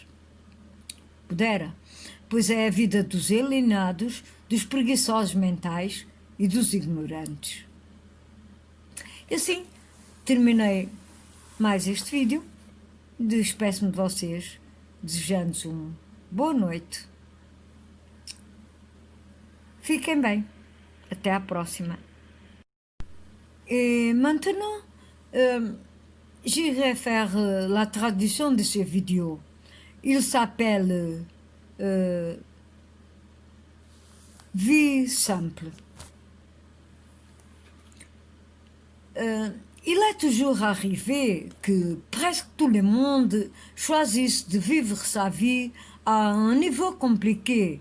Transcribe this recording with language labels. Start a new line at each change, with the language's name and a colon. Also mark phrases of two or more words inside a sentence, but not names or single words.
Portuguese: Pudera, pois é a vida dos alienados, dos preguiçosos mentais e dos ignorantes. E assim, terminei mais este vídeo. Despeço-me de vocês, desejando-vos uma boa noite. Fiquem bem. Até à próxima.
French: Et maintenant, j'irai faire la traduction de ce vidéo. Il s'appelle Vie simple. Il est toujours arrivé que presque tout le monde choisisse de vivre sa vie à un niveau compliqué.